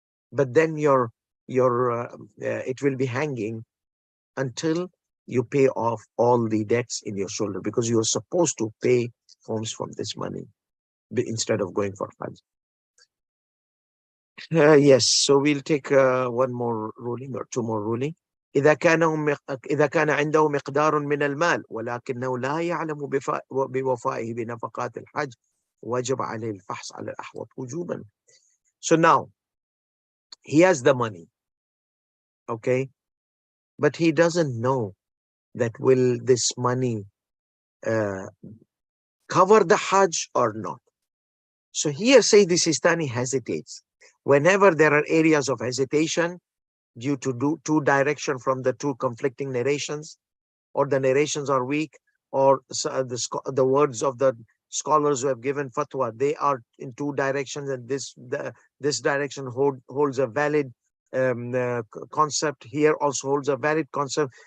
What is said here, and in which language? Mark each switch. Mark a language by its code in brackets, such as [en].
[en] But then it will be hanging until you pay off all the debts in your shoulder, because you are supposed to pay khums from this money instead of going for Hajj. Yes, so we'll take one more ruling or two more ruling. [ar] إذا كان عنده مقدار من المال ولكنه لا يعلم بوفائه بنفقات الحج وجب عليه الفحص على الأحوط وجوبا. [en] So now, He has the money, okay? But he doesn't know that will this money uh, cover the Hajj or not. So here Sayyid Sistani hesitates. Whenever there are areas of hesitation due to two direction from the two conflicting narrations, or the narrations are weak, or the words of the scholars who have given fatwa, they are in two directions, and this direction holds a valid concept, here also holds a valid concept.